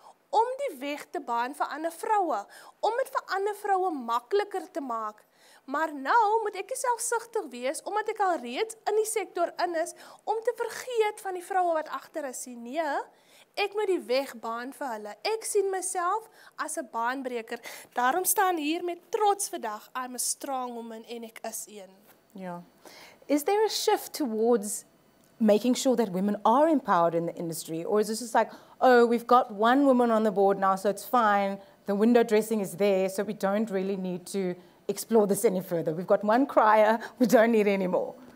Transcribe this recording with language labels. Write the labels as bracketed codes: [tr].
[af] Om die weg te baan vir ander vroue, om dit vir ander vroue makliker te maak. Maar nou moet ek selfsugtig wees, omdat ek al reeds in die sektor in is, om te vergeet van die vroue wat agter is. Nee, ek moet die weg baan vir hulle. Ek sien myself as 'n baanbreker. Daarom staan hier met trots vandag, [en] I'm a strong woman [af] en ek is een. [en] Yeah. Is there a shift towards making sure that women are empowered in the industry? Or is it just like, oh, we've got one woman on the board now, so it's fine. The window dressing is there, so we don't really need to explore this any further. We've got one crier, we don't need any more.